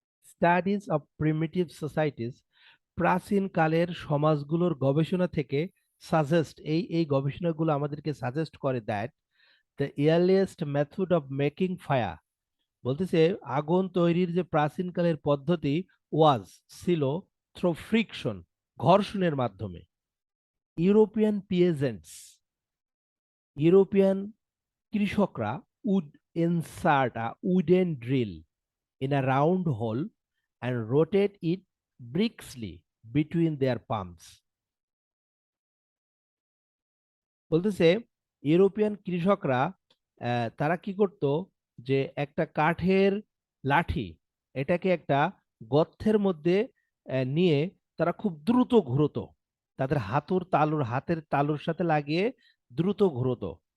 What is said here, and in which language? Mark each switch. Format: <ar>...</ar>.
<en>studies of primitive societies,</en> <bn>প্রাচীন কালের সমাজগুলোর গবেষণা থেকে সাজেস্ট, এই গবেষণাগুলো আমাদেরকে সাজেস্ট করে</bn> <en>that the earliest method of making fire,</en> <bn>বলতেছে আগুন তৈরির যে প্রাচীনকালের পদ্ধতি ওয়াজ ছিল</bn> <en>through friction,</en> <bn>ঘর্ষণের মাধ্যমে।</bn> <en>European peasants,</en> <bn>ইউরোপিয়ান কৃষকরা</bn> <en>Would insert a wooden drill in a round hole and rotate it briskly between their palms.</en> <bn>বলতেছে ইউরোপিয়ান কৃষকরা তারা কি করত, যে একটা কাঠের লাঠি, এটাকে একটা গর্তের মধ্যে নিয়ে তারা খুব দ্রুত ঘুরতো, তাদের হাতের তালুর সাথে লাগিয়ে দ্রুত ঘুরতো।</bn>